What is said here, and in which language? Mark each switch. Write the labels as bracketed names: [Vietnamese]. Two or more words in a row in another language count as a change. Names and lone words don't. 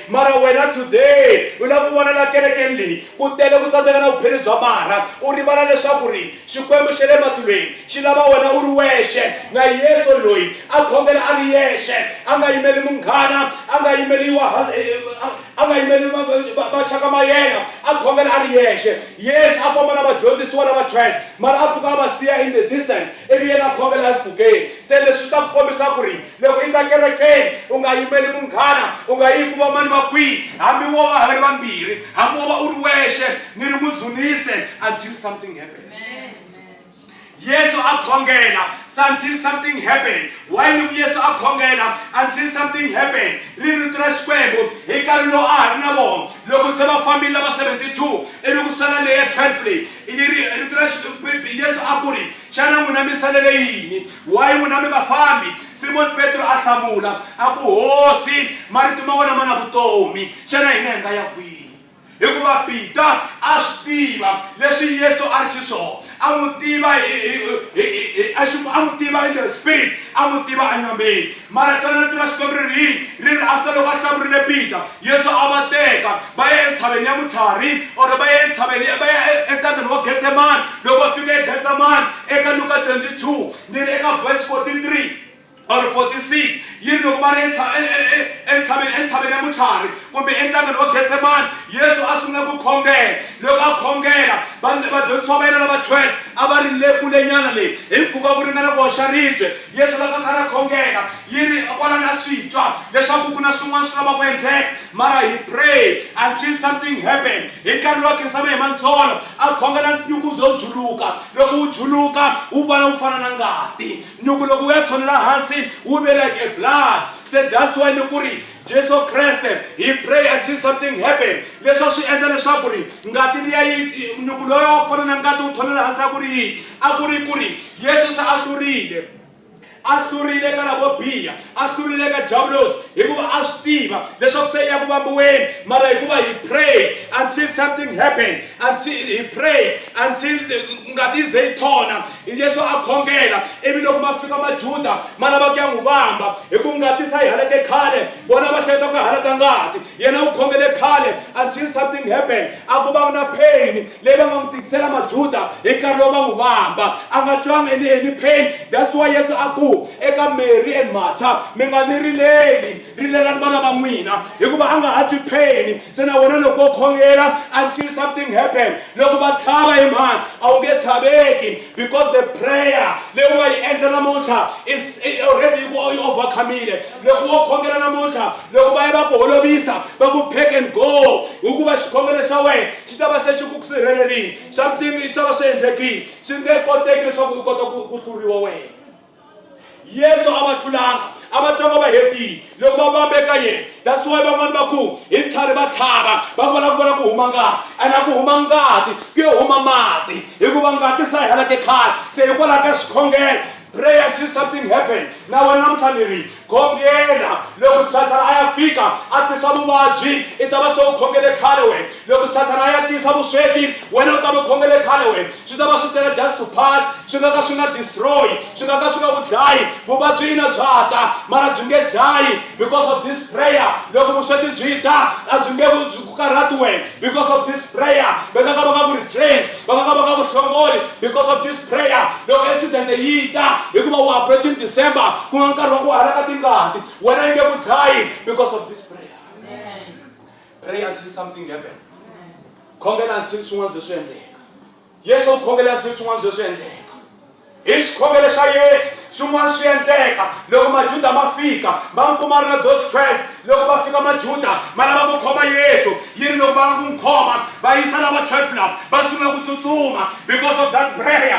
[Tsonga] Mara wena today u lava ku vona la kerekeni leyi ku tele ku tsandzeka na vupheni bya mara u rivala leswaku ri Xikwembu xa le matilweni xi lava wena u ri wexe na Yesu loyi a khongela a ri yexe, a nga yimeli munghana, a nga yimeli vaxaka ma yena, a khongela a ri yexe. Yesu a famba na vadyondzisiwa lava 12 mara a fika a va siya [English] in the distance [Tsonga] ivi yena a khongela mpfhukeni. Se leswi ta ku kombisa ku ri loko i ta kerekeni u nga yimeli munghana, u nga yi ku va mani va kwihi, hambi wo va ha ri vambirhi, hambi wo va u ri wexe ni ri mudzunise [English] until something happens. [Tsonga] Yesu a khongela [English] until something happened. Why did [Tsonga] Yesu a khongela [English] until something happened? [Tsonga] Rito ra Xikwembu hi nkarhi lowu a ha ri na vona loko se va fambile lava 72 ivi ku sala leyi ya 12 leyi rito ra Yesu a ku ri xana n'wina mi salele yini? Why n'wina mi nga fambi? Simon Petro a hlamula a ku hosi marito ma wena ma na vutomi, xana hina hi nga ya kwihi? Hikuva Peter a swi tiva leswi Yesu a ri xiswona, a n'wi tiva [English] in the spirit, [Tsonga] a n'wi tiva anyameni. Mara tana ra Xikwembu ri after loko a hlamurile Peter, Yesu a va teka va ya entshaveni ya vutlhari or va ya entshaveni va ya entangeni wa Getsemani. Loko va fika eGetsemani eka Luka 22 ni ri eka [English] verse 43 or 46 [Tsonga] yiri loko va ri entshaveni ya vutlhari kumbe entangeni wa Getsemani, Yesu a sungula ku khongela. Loko a khongela vadyondzisiwa va yena lava 12 a va ri le kulenyana leyi hi mpfhuka ku ringana ku hoxa ribye. Yesu loko a karhi a khongela yiri kwalani a swi twa leswaku ku na swin'wana swi lava ku endleka, mara [English] he prayed until something happened. [Tsonga] Hi nkarhi lowu khinsama hi mantsolo a khongela nyuku zo juluka. Loko wu juluka wu vona wu fana na ngati, nyuku loko wu ya thonela hansi wu ve [English] like a blood. So that's why [Tsonga] ni ku ri Jesu Kreste [English] he prayed until something happened. [Tsonga] Leswi swi endla leswaku ri ngati liya nyuku loyi wa ku fana na ngati wu thonela hansi a ku ri Yesu se a hlurile a hlurile ka lavo biha, a hlurile ka Jabulus, hikuva a swi tiva leswaku se ya ku vambiweni, mara hikuva [English] he prayed until something happened, until he prayed until [Tsonga] ngati ze yi thona. Yesu a khongela, ivi loko ma fika majuda ma lava ku ya n'wi vamba hi ku ngati sa yi haleke khale, vona va hleketa ku halata ngati, yena u khongele khale [English] until something happened. [Tsonga] A ku va na pain leyi va nga n'wi tikisela majuda hi nkarhi lowu va n'wi vamba, a nga twanga [English] any pain. That's why [Tsonga] Yesu a ku eka Mary and Martha, mi nga ni rileli, rilelani vana va n'wina hikuva a nga hatwi pain. Se na wena loko u khongela [English] until something happened, [Tsonga] loko va tlhava hi mhani a wu nge tlhaveki, [English] because the prayer [Tsonga] leyi u nga yi endla namuntlha [English] is already [Tsonga] yi overcomile. Loko wo khongela namuntlha, loko va ya va ku holovisa va ku [English] pack and go, [Tsonga] hikuva xikhongelo xa wena xi ta va se xi ku sirhelelile, something xi ta va swi endlekile, swi nge koteki leswaku u kota ku hluriwa wena. Yesu a va hlulanga, a va twanga va hetile loko va vambe ka yena. [English] That's why [Tsonga] van'wani va ku hi ntlhari va tlhava va vona ku huma ngati, a na ku huma ngati ku yo huma mati hikuva ngati sa yi halake khale. Se hikwalaho ka xikhongelo, [English] pray until something happen. [Tsonga] Na wena namuntlha ni ri khongela, loko Satana a ya fika a tisa vuvabyi i ta va se u khongele khale wena. Loko Satana a ya tisa vusweti wena u ta va khongele khale wena. Swi ta va swi tele [English] just to pass, [Tsonga] swi nga ka swi nga destroy, swi nga ka swi nga ku dlayi. Vuvabyi ina bya ta mara byi nge dlayi [English] because of this prayer. [Tsonga] Loko vusweti byi ta a byi nge ku karhati wena [English] because of this prayer. [Tsonga] Va nga ka va nga ku retrain, va nga ka va nga ku hlongoli [English] because of this prayer. [Tsonga] Loko accident yi ta hikuva u approaching December ku nga nkarhi wa ku halaka tingati, wena yi nge ku dlayi [English] because of this prayer. Pray until something happen. [Tsonga] Khongela until swin'wana byi swi endleka. Yesu u khongela until swin'wana byi swi endleka. Hi xikhongelo xa Yesu swin'wana swi endleka. Loko majuda ma fika va n'wi kuma ri na those 12, loko va fika majuda ma lava ku khoma Yesu, yi ri loko va nga ku n'wi khoma va yisa lava 12 lava va sungula ku tsutsuma [English] because of that prayer.